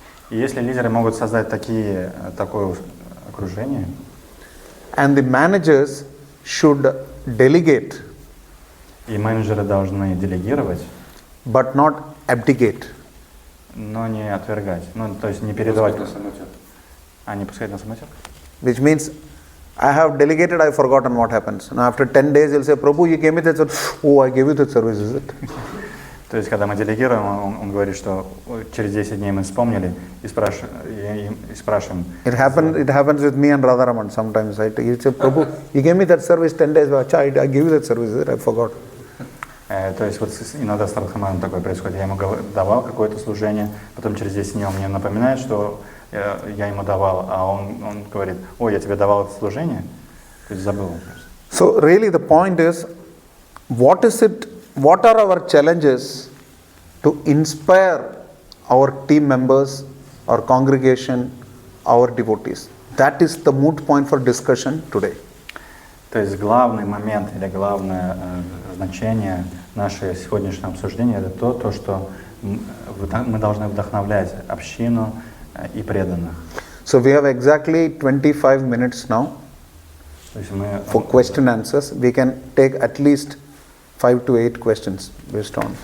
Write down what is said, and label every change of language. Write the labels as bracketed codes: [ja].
[ru] И если лидеры могут создать такое окружение, [en] and the managers should delegate, [ru] и менеджеры должны делегировать, [en] but not abdicate. [ru] но не отвергать, то есть не передавать, не пускать на самотек. [en] Which means, I have delegated, I have forgotten what happens. Now after 10 days, he'll say, Prabhu, you gave me that service. Oh, I gave you that service, is it? [ru] То есть, когда мы делегируем, он говорит, что через 10 дней мы вспомнили и спрашиваем. [en] It happens with me and Radharaman sometimes. He'll say, Prabhu, you gave me that service 10 days ago. I gave you that service, is it? I forgot. [ru] То есть, иногда с Радхаманом такое происходит. Я ему давал какое-то служение, потом через 10 дней он мне напоминает, что я ему давал, а он говорит, ой, я тебе давал это служение, то есть забыл. [en] So really the point is, what are our challenges to inspire our team members, our congregation, our devotees? That is the moot point for discussion today. [ru] То есть главный момент или главное значение нашего сегодняшнего обсуждения это то, что мы должны вдохновлять общину и преданных. [en] So we have exactly 25 minutes now for question answers. We can take at least 5 to 8 questions based on.